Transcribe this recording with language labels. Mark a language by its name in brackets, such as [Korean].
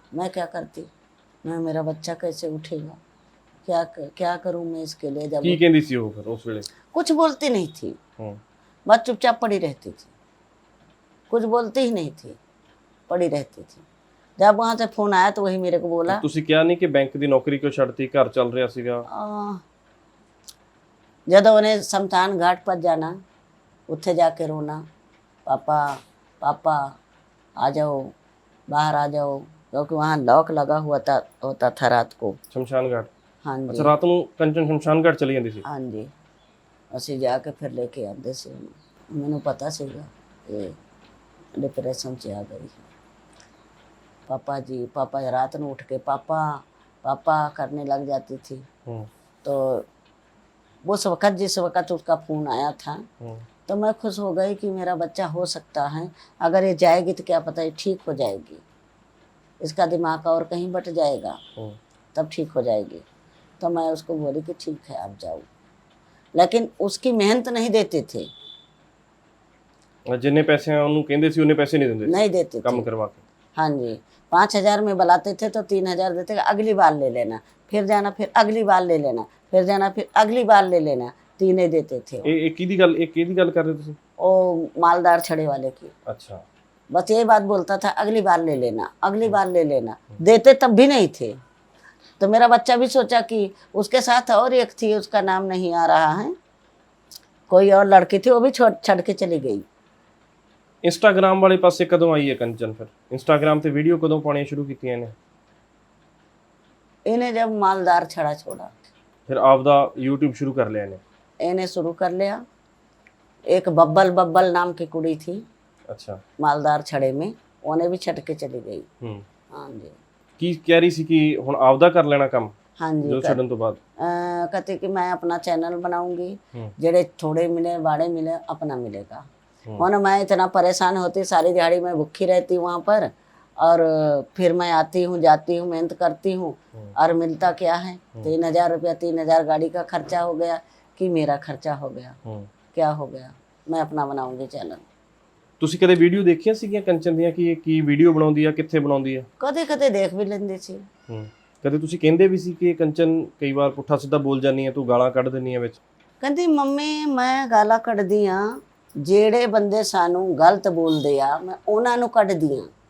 [Hindi] मैं क्या करती, मैं मेरा बच्चा कैसे उठेगा, क्या करूं मैं इसके लिए। जब [Punjabi] ਕੀ ਕਹਿੰਦੀ ਸੀ ਉਹ ਫਿਰ ਉਸ ਵੇਲੇ? [Hindi] कुछ बोलती नहीं थी, बस चुपचाप पड़ी रहती थी, कुछ बोलती ही नहीं थी, पड़ी रहती थी। जब वहाँ से फोन आया तो वही मेरे को बोला, [Punjabi] ਤੁਸੀਂ ਕਿਹਾ ਨਹੀਂ ਕਿ ਬੈਂਕ ਦੀ ਨੌਕਰੀ ਕਿਉਂ ਛੱਡਤੀ, ਘਰ ਚੱਲ ਰਿਹਾ ਸੀਗਾ? [Hindi] ਜਦੋਂ ਉਹਨੇ शमशान घाट पर जाना, उत्थे जाके रोना, पापा पापा आ जाओ, बाहर आ जाओ, क्योंकि वहाँ लॉक लगा हुआ होता था रात को। शमशान घाट? हाँ जी [Punjabi] ਅੱਛਾ ਰਾਤ ਨੂੰ ਕੰਚਨ ਸ਼ਮਸ਼ਾਨ ਘਾਟ ਚਲੀ ਜਾਂਦੀ ਸੀ। हाँ जी ਅਸੀਂ ਜਾ ਕੇ ਫਿਰ ਲੈ ਕੇ ਆਉਂਦੇ ਸੀ ਉਹਨੂੰ। ਮੈਨੂੰ ਪਤਾ ਸੀਗਾ ਇਹ ਡਿਪਰੈਸ਼ਨ 'ਚ ਆ ਗਈ। [Hindi] पापा जी पापा रात में उठ के पापा पापा करने लग जाती थी। तो उस वक़्त जिस वक़्त उसका फ़ोन आया था तो मैं खुश हो गई कि मेरा बच्चा हो सकता है, अगर ये जाएगी तो क्या पता ये ठीक हो जाएगी, इसका दिमाग और कहीं बट जाएगा तब ठीक हो जाएगी। तो मैं उसको बोली कि ठीक है आप जाओ, लेकिन उसकी मेहनत नहीं देते थे, [Punjabi] जिन्ने पैसे ਉਹਨੂੰ ਕਹਿੰਦੇ ਸੀ ਉਹਨੇ ਪੈਸੇ ਨਹੀਂ ਦਿੰਦੇ [Hindi] नहीं देते थे। [Punjabi] ਕੰਮ ਕਰਵਾ के। [Hindi] हाँ जी 5,000 में बुलाते थे तो 3,000 देते, अगली बार ले लेना, फिर जाना, फिर अगली बार ले लेना, फिर जाना, फिर अगली बार ले लेना, तीन ही देते थे। [Punjabi] ਇਹ ਕਿਹਦੀ ਗੱਲ ਕਰ ਰਹੇ ਤੁਸੀਂ? [Hindi] वो मालदार छड़े वाले की। अच्छा बस ये बात बोलता था अगली बार ले लेना, अगली बार ले लेना, देते तब भी नहीं थे। तो मेरा बच्चा भी सोचा कि उसके साथ और एक थी, उसका नाम नहीं आ रहा है, कोई और लड़की थी, वो भी छड़ के चली गई। [Punjabi] ਇੰਸਟਾਗ੍ਰਾਮ ਵਾਲੇ ਪਾਸੇ ਕਦੋਂ ਆਈ ਹੈ ਕੰਚਨ? ਫਿਰ ਇੰਸਟਾਗ੍ਰਾਮ ਤੇ ਵੀਡੀਓ ਕਦੋਂ ਪਾਉਣੀਆਂ ਸ਼ੁਰੂ ਕੀਤੀਆਂ ਨੇ? [Hindi] इन्हें जब मालदार छड़ा छोड़ा [Punjabi] ਫਿਰ ਆਪਦਾ YouTube ਸ਼ੁਰੂ ਕਰ ਲਿਆ ਨੇ? [Hindi] इन्हें शुरू कर लिया। एक बब्बल बब्बल नाम की कुड़ी थी [Punjabi] ਅੱਛਾ [Hindi] मालदार छड़े में, उन्हें भी छट के चली गई। हाँ जी [Punjabi] ਕੀ ਕਹਿ ਰਹੀ ਸੀ कि ਹੁਣ ਆਪਦਾ ਕਰ ਲੈਣਾ ਕੰਮ [Hindi] हाँ जी [Punjabi] ਜੋ ਛੱਡਣ ਤੋਂ ਬਾਅਦ? [Hindi] कहती कि मैं अपना चैनल बनाऊंगी, जेड़े थोड़े मिले बाड़े मिले अपना मिलेगा। और मैं इतना परेशान होती, सारी दिहाड़ी मैं भूखी रहती वहाँ पर, और फिर मैं आती हूँ जाती हूँ मेहनत करती हूँ, और मिलता क्या है? 3,000 रुपया, 3,000 गाड़ी का खर्चा हो गया कि मेरा खर्चा हो गया, क्या हो गया? मैं अपना बनाऊंगी चैनल। [Punjabi] ਤੁਸੀਂ ਕਦੇ ਵੀਡੀਓ ਦੇਖੀਆਂ ਸੀਗੀਆਂ ਕੰਚਨ ਦੀਆਂ ਕਿ ਇਹ ਕੀ ਵੀਡੀਓ ਬਣਾਉਂਦੀ ਆ, ਕਿੱਥੇ ਬਣਾਉਂਦੀ ਆ? कदे कदे देख भी लेंदी सी। ਕਦੇ ਤੁਸੀਂ ਕਹਿੰਦੇ ਵੀ ਸੀ ਕਿ ਇਹ ਕੰਚਨ ਕਈ ਵਾਰ ਪੁੱਠਾ ਸਿੱਧਾ ਬੋਲ ਜਾਂਦੀ ਆ, ਤੂੰ ਗਾਲਾਂ ਕੱਢ ਦਿੰਦੀ ਆ ਵਿੱਚ? कहती मम्मी मैं गाला कढ़दी हाँ, ਜਿਹੜੇ ਬੰਦੇ ਸਾਨੂੰ ਗਲਤ ਬੋਲਦੇ ਆ ਮੈਂ ਉਹਨਾਂ ਨੂੰ ਕੱਢਦੀ ਆ।